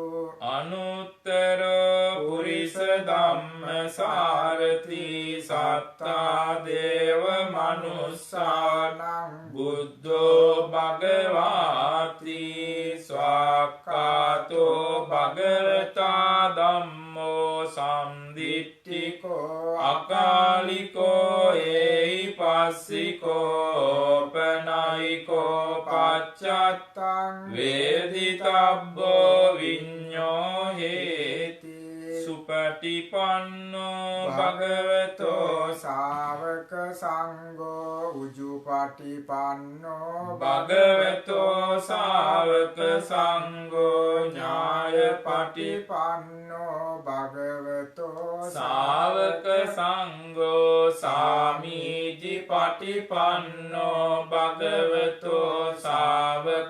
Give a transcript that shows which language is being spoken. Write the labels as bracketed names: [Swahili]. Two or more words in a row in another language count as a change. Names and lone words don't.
[Pali] අනුත්තර පුරිස ධම්ම සාරති සත්තා දේව මනුස්සානං බුද්ධෝ භගවාති ස්වාක්ඛාතෝ භගවතා ධම්මෝ සම්දිට්ඨිකෝ අකාලිකෝ ඒහි පස්සිකෝ පනයිකෝ පච්චත්තං වේදිතබ්බෝ විඤ්ඤෝ හේති. සුපටිපන්නෝ භගවතෝ ශාවක සංඝෝ උජුපටිපන්නෝ භගවතෝ ශාවක සංඝෝ ඥායපටිපන්නෝ භගවතෝ ශාවක සංඝෝ සාමීචි පටිපන්නෝ භගවතෝ ශාවක